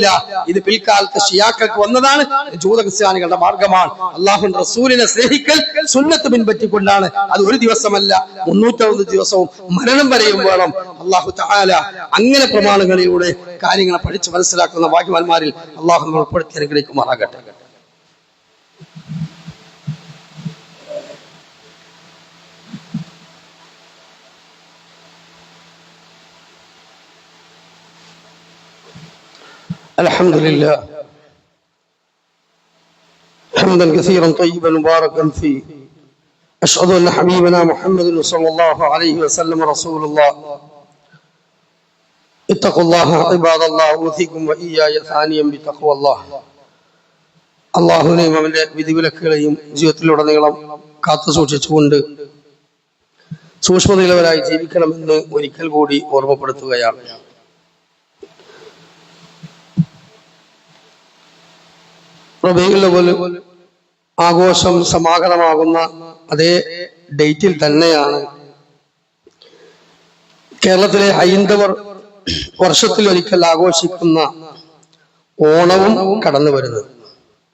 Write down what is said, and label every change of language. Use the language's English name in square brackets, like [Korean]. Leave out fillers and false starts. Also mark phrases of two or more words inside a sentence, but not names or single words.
[Malayalam] ഇത് പിൽക്കാലത്ത് ഷിയാക്കൾക്ക് വന്നതാണ്, ജൂത ക്രിസ്ത്യാനികളുടെ മാർഗമാണ്. അല്ലാഹുവിന്റെ റസൂലിനെ സ്നേഹിക്കൽ സുന്നത്ത് പിൻപറ്റിക്കൊണ്ടാണ്. അത് ഒരു ദിവസമല്ല, 360 ദിവസവും മരണം വരെയും വേണം. [Arabic] الله تعالى [Malayalam] അങ്ങനെ പ്രമാണങ്ങളിലൂടെ കാര്യങ്ങളെ പഠിച്ച് മനസ്സിലാക്കുന്ന ഭാഗ്യവാന്മാരിൽ അല്ലാഹു നമ്മൾ ഉൾപ്പെടുത്തി അനുഗ്രഹിക്കുമാറാകട്ടെ. [Arabic] الحمد لله حمدا كثيرا طيبا مباركا فيه. أشهد أن حبيبنا محمد صلى الله عليه وسلم رسول الله. اتقوا الله عباد الله، أوصيكم وإياي ثانيا بتقوى الله. [Malayalam] അള്ളാഹുവിനെയും അവന്റെ വിധിവിലക്കുകളെയും ജീവിതത്തിലുടനീളം കാത്തു സൂക്ഷിച്ചുകൊണ്ട് സൂക്ഷ്മതയുള്ളവരായി ജീവിക്കണമെന്ന് ഒരിക്കൽ കൂടി ഓർമ്മപ്പെടുത്തുകയാണ്. റബീഉൽ അവ്വൽ ആഘോഷം സമാഗതമാകുന്ന അതേ ഡേറ്റിൽ തന്നെയാണ് കേരളത്തിലെ ഹൈന്ദവർ വർഷത്തിൽ ഒരിക്കൽ ആഘോഷിക്കുന്ന ഓണവും കടന്നു വരുന്നത്.